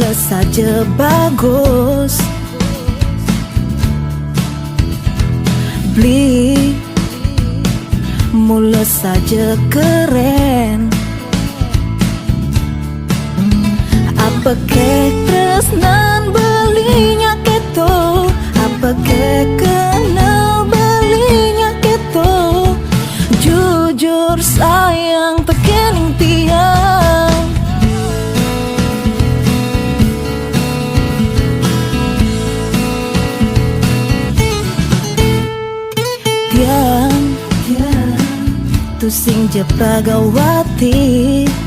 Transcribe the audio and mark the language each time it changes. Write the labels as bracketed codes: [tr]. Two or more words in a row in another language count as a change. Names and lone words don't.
[id] saja bagus, beli mulut saja keren. [ban] Apa kek tresnan belinya keto, apa kek kenal belinya keto. Jujur sayang tekening tiang, tiang tusing je pragawati.